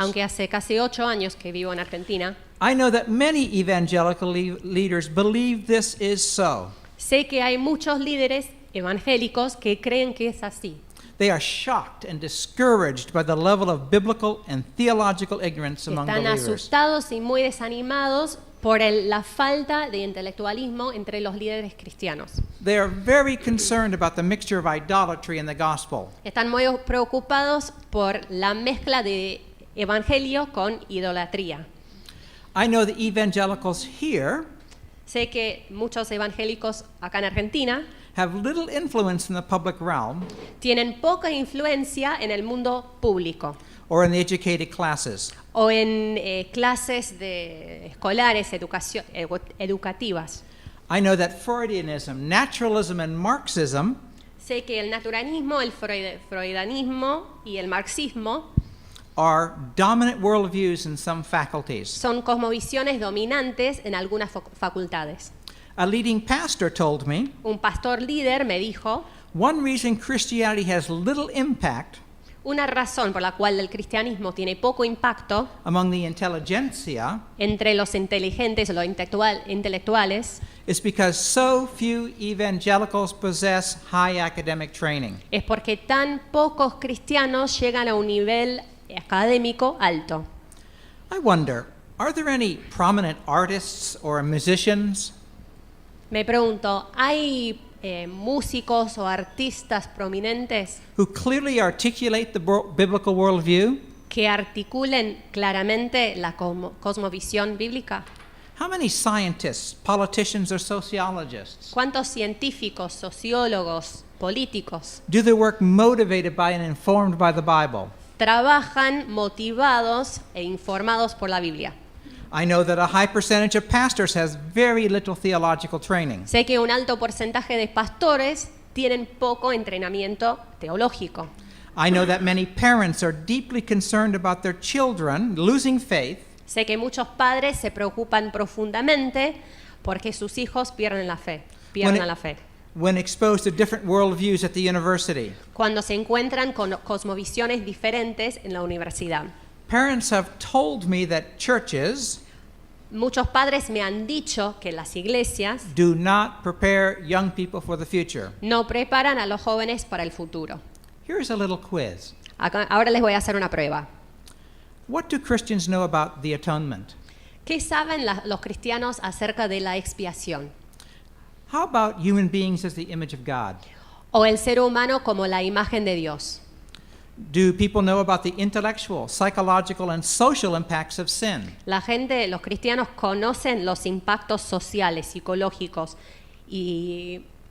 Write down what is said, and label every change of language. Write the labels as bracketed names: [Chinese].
[Spanish] aunque hace casi 8 años que vivo en Argentina, [English] I know that many evangelical leaders believe this is so. [Spanish] sé que hay muchos líderes evangélicos que creen que es así. [English] They are shocked and discouraged by the level of biblical and theological ignorance among [Spanish] Están [English] believers. [Spanish] asustados y muy desanimados por la falta de intelectualismo entre los líderes cristianos. [English] They are very concerned about the mixture of idolatry in the gospel. [Spanish] Están muy preocupados por la mezcla de evangelio con idolatría. [English] I know the evangelicals here [Spanish] Sé que muchos evangélicos acá en Argentina [English] have little influence in the public realm [Spanish] tienen poca influencia en el mundo público [English] or in the educated classes. [Spanish] o en clases escolares, educativas. [English] I know that Freudianism, naturalism, and Marxism [Spanish] Sé que el naturalismo, el freudanismo y el marxismo [English] are dominant worldviews in some faculties. [Spanish] son cosmovisiones dominantes en algunas facultades. [English] A leading pastor told me, [Spanish] Un pastor líder me dijo, [English] one reason Christianity has little impact [Spanish] una razón por la cual el cristianismo tiene poco impacto [English] among the intelligentsia [Spanish] entre los inteligentes o los intelectuales [English] is because so few evangelicals possess high academic training. [Spanish] es porque tan pocos cristianos llegan a un nivel académico alto. [English] I wonder, Are there any prominent artists or musicians [Spanish] Me pregunto, ¿hay músicos o artistas prominentes [English] who clearly articulate the biblical worldview? [Spanish] que articulen claramente la cosmovisión bíblica? [English] How many scientists, politicians, or sociologists [Spanish] ¿Cuántos científicos, sociólogos, políticos [English] do their work motivated by and informed by the Bible? [Spanish] trabajan motivados e informados por la Biblia? [English] I know that a high percentage of pastors has very little theological training. [Spanish] Sé que un alto porcentaje de pastores tienen poco entrenamiento teológico. [English] I know that many parents are deeply concerned about their children losing faith [Spanish] Sé que muchos padres se preocupan profundamente porque sus hijos pierden la fe, pierdan la fe. [English] when exposed to different worldviews at the university. [Spanish] Cuando se encuentran con cosmovisiones diferentes en la universidad. [English] Parents have told me that churches [Spanish] Muchos padres me han dicho que las iglesias [English] do not prepare young people for the future. [Spanish] no preparan a los jóvenes para el futuro. [English] Here's a little quiz. [Spanish] Ahora les voy a hacer una prueba. [English] What do Christians know about the atonement? [Spanish] ¿Qué saben los cristianos acerca de la expiación? [English] How about human beings as the image of God? [Spanish] O el ser humano como la imagen de Dios. [English] Do people know about the intellectual, psychological, and social impacts of sin? [Spanish] La gente, los cristianos conocen los impactos sociales, psicológicos y